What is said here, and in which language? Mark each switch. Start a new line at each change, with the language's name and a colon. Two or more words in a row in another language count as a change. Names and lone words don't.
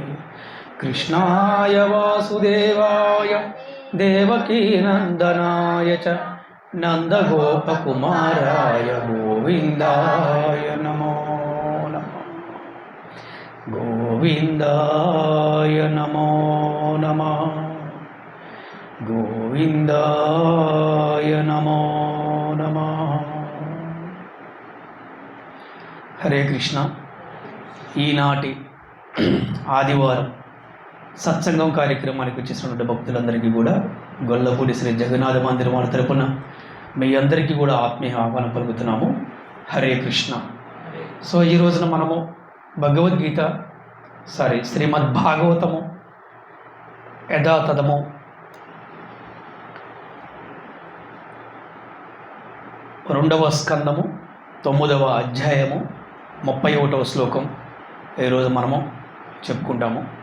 Sanskrit: कृष्णाय वासुदेवाय देवकी नन्दनाय च नन्दगोपकुमाराय गोविन्दाय नमो नमः। गोविन्दाय नमो नमः, गोविन्दाय नमो नमः। హరే కృష్ణ.
Telugu: ఈనాటి ఆదివారం సత్సంగం కార్యక్రమానికి వచ్చేసినటువంటి భక్తులందరికీ కూడా గొల్లపూడి శ్రీ జగన్నాథ మందిరం వారి తరపున మీ అందరికీ కూడా ఆత్మీయ ఆహ్వానం పలుకుతున్నాము.
Sanskrit: హరే కృష్ణ.
Telugu: సో ఈ రోజున మనము భగవద్గీత శ్రీమద్ భాగవతము యథాతథము 2వ స్కందము 9వ అధ్యాయము 31వ శ్లోకం ఈరోజు మనము చెప్పుకుంటాము.